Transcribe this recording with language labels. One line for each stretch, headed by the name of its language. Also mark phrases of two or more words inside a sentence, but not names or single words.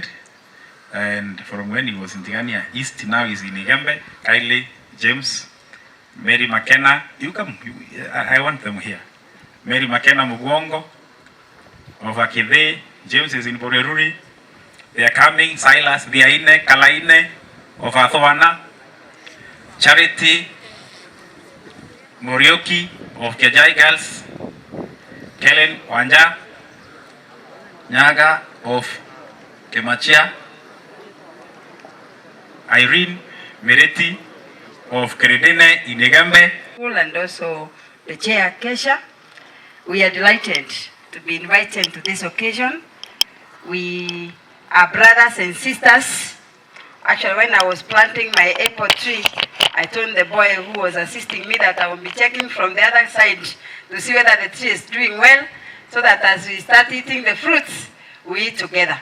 English: And from when he was in Tigania East, now he's in Igembe. Kylie, James, Mary McKenna, you come, I want them here. Mary McKenna Mugongo of Akide, James is in Boreruri. They are coming, Silas, Diaine, Kalaine of Athoana, Charity, Morioki of Kejai Girls, Kellen Wanja, Nyaga of Kemachia, Irene Mereti of Keredene in Igembe. And also the chair Kesha. We are delighted to be invited to this occasion. We are brothers and sisters. Actually, when I was planting my apple tree, I told the boy who was assisting me that I will be checking from the other side to see whether the tree is doing well, so that as we start eating the fruits, we eat together.